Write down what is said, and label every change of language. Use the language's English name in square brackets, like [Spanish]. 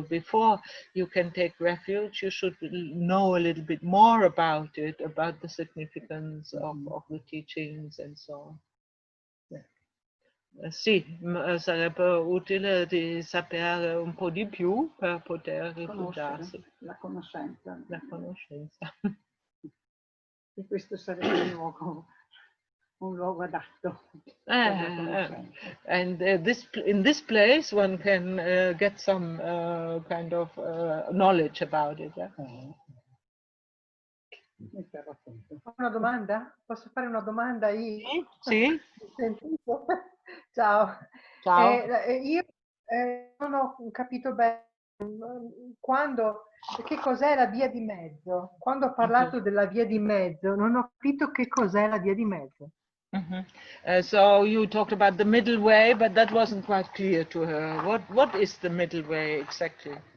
[English] Before you can take refuge, you should know a little bit more about it, about the significance of the teachings and so on. [Italian] Sì, sarebbe utile di sapere un po' di più per poter rifugiarsi. La conoscenza. La conoscenza. E questo sarebbe un luogo adatto per la conoscenza. [English] And in this place one can get some kind of knowledge about it. [Italian] Una domanda? Posso fare una domanda io? Sì. Sentito? Ciao. Ciao. Io non ho capito bene che cos'è la via di mezzo. Quando ho parlato della via di mezzo, non ho capito che cos'è la via di mezzo. [English] So you talked about the middle way, but that wasn't quite clear to her. What is the middle way exactly?